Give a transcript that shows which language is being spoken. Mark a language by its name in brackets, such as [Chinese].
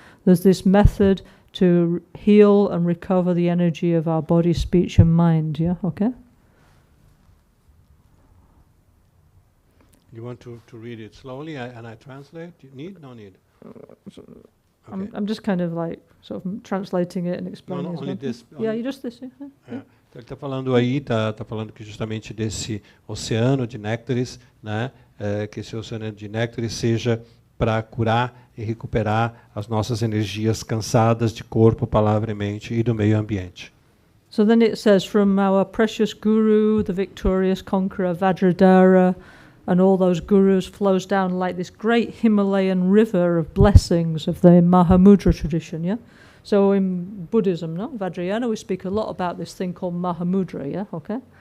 [English] There's this method to heal and recover the energy of our body, speech and mind, yeah? Okay? You want to read it slowly and I translate? You need? No need? Okay. I'm just kind of like sort of translating it and explaining. No, only this. Yeah, you just this, yeah? [Portuguese] Então ele está falando aí, está falando que justamente desse oceano de néctares, né, que esse oceano de néctares seja para curar e recuperar as nossas energias cansadas de corpo, palavra e mente e do meio ambiente. [English] So then it says, from our precious guru, the victorious conqueror Vajradhara, and all those gurus flows down like this great Himalayan river of blessings of the Mahamudra tradition, yeah? So in Buddhism, no, Vajrayana, we speak a lot about this thing called Mahamudra, yeah, okay?